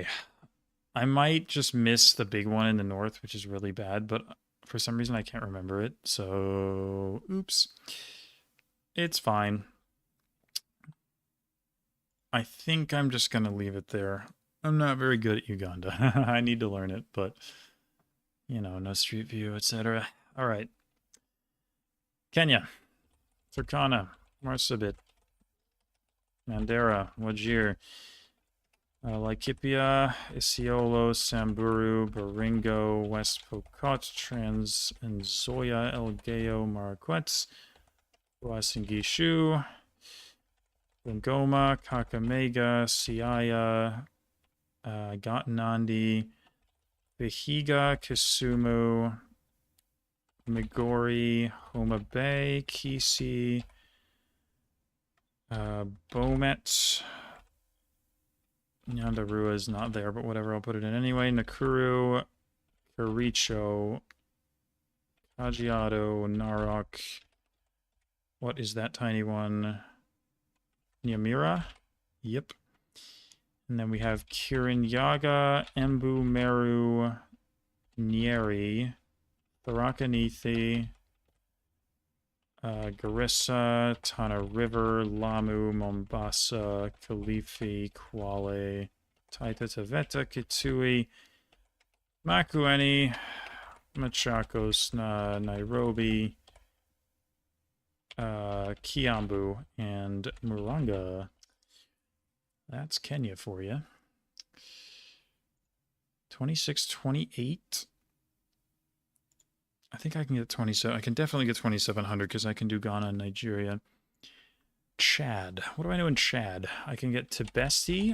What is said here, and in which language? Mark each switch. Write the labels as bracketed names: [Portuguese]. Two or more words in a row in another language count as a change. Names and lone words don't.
[English] I might just miss the big one in the north, which is really bad, but for some reason I can't remember it, so oops. It's fine. I think I'm just going to leave it there. I'm not very good at Uganda. I need to learn it, but, you know, no street view, etc. All right. Kenya. Turkana. Marsabit. Mandera. Wajir. Laikipia, Isiolo, Samburu, Baringo, West Pokot, Trans Nzoia, Elgeyo Marakwet, Uasin-Gishu, Bungoma, Kakamega, Siaya, Gatanandi, Vihiga, Kisumu, Migori, Homa Bay, Kisii, Bomet. Nyandarua is not there, but whatever, I'll put it in anyway. Nakuru, Kericho, Kajiado, Narok. What is that tiny one? Nyamira? Yep. And then we have Kirinyaga, Embu, Meru, Nyeri, Tharakanithi, Garissa, Tana River, Lamu, Mombasa, Kilifi, Kwale, Taita Taveta, Kitui, Makueni, Machakos, Nairobi, Kiambu, and Muranga. That's Kenya for you. 26, 28. I think I can get 27. I can definitely get 2,700 because I can do Ghana and Nigeria. Chad. What do I know in Chad? I can get Tibesti.